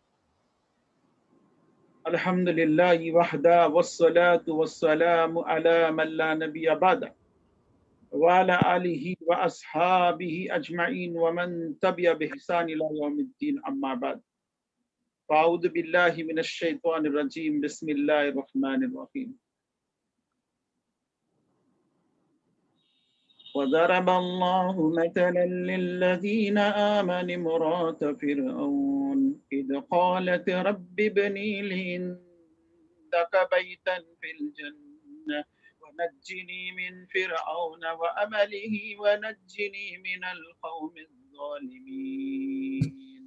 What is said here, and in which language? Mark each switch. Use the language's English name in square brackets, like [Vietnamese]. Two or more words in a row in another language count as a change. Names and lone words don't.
[Arabic] الحمد لله وحده والصلاة والسلام على من لا نبي بعده وعلى آله وأصحابه أجمعين ومن تبع بإحسان إلى يوم الدين أما بعد. فأعوذ بالله من الشيطان الرجيم. بسم الله الرحمن الرحيم. وضرب الله مثلا للذين آمنوا امرأة فرعون إذ قالت رب ابن لي عندك بيتا في الجنة ونجني من فرعون وعمله ونجني من القوم الظالمين.